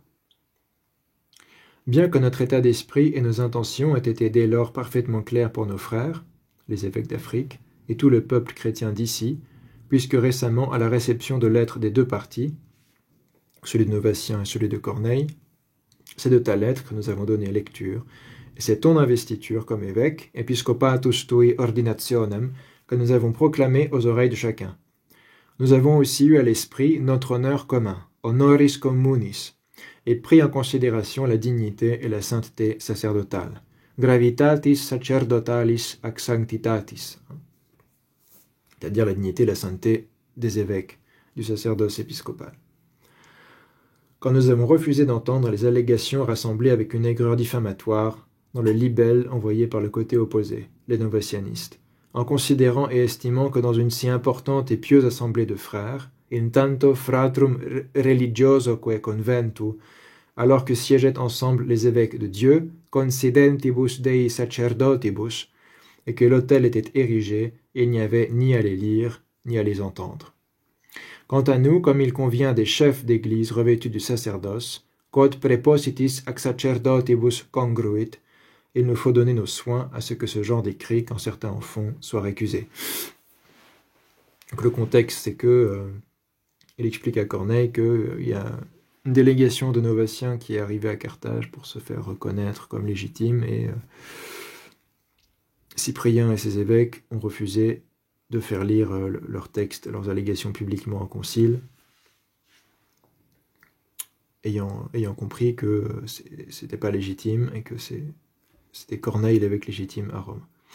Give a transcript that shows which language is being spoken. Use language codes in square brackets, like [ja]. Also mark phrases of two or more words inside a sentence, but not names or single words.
[fr] Bien que notre état d'esprit et nos intentions aient été dès lors parfaitement clairs pour nos frères, les évêques d'Afrique, et tout le peuple chrétien d'ici, puisque récemment, à la réception de lettres des deux partis, celui de Novatien et celui de Corneille, c'est de ta lettre que nous avons donné lecture, et c'est ton investiture comme évêque, [la] episcopatus tui ordinationem, [fr] que nous avons proclamé aux oreilles de chacun. Nous avons aussi eu à l'esprit notre honneur commun, [la] honoris communis, [fr] et pris en considération la dignité et la sainteté sacerdotale, [la] gravitatis sacerdotalis ac sanctitatis, [fr] c'est-à-dire la dignité et la sainteté des évêques, du sacerdoce épiscopal. Quand nous avons refusé d'entendre les allégations rassemblées avec une aigreur diffamatoire dans le libelle envoyé par le côté opposé, les novatianistes, en considérant et estimant que dans une si importante et pieuse assemblée de frères, [la] in tanto fratrum religiosoque conventu, [fr] alors que siégeaient ensemble les évêques de Dieu, [la] considentibus Dei sacerdotibus, [fr] et que l'autel était érigé, il n'y avait ni à les lire, ni à les entendre. Quant à nous, comme il convient des chefs d'église revêtus du sacerdoce, [la] quod prepositis ac sacerdotibus congruit, [fr] il nous faut donner nos soins à ce que ce genre d'écrit, quand certains en font, soit récusé. Donc le contexte, c'est que il explique à Corneille qu'il y a une délégation de Novatiens qui est arrivée à Carthage pour se faire reconnaître comme légitime, et Cyprien et ses évêques ont refusé de faire lire leurs textes, leurs allégations publiquement en concile, ayant compris que c'était pas légitime et que c'était Corneille l'évêque légitime à Rome.